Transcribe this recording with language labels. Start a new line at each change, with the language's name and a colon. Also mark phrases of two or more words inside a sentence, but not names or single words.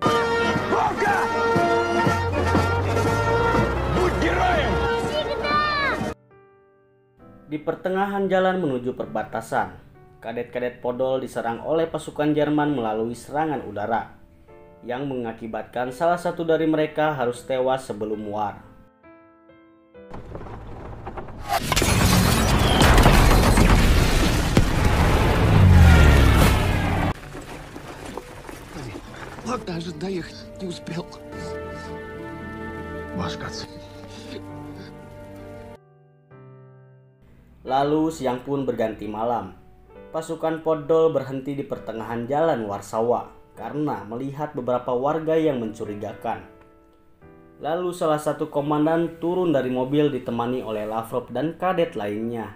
Indonesian: Di pertengahan jalan menuju perbatasan, kadet-kadet Podol diserang oleh pasukan Jerman melalui serangan udara, yang mengakibatkan salah satu dari mereka harus tewas sebelum war.
Russian: Ладно, даже доехать не успел. Башкаться.
Indonesian: Lalu siang pun berganti malam. Pasukan Podol berhenti di pertengahan jalan Warsawa karena melihat beberapa warga yang mencurigakan. Lalu salah satu komandan turun dari mobil ditemani oleh Lavrov dan kadet lainnya.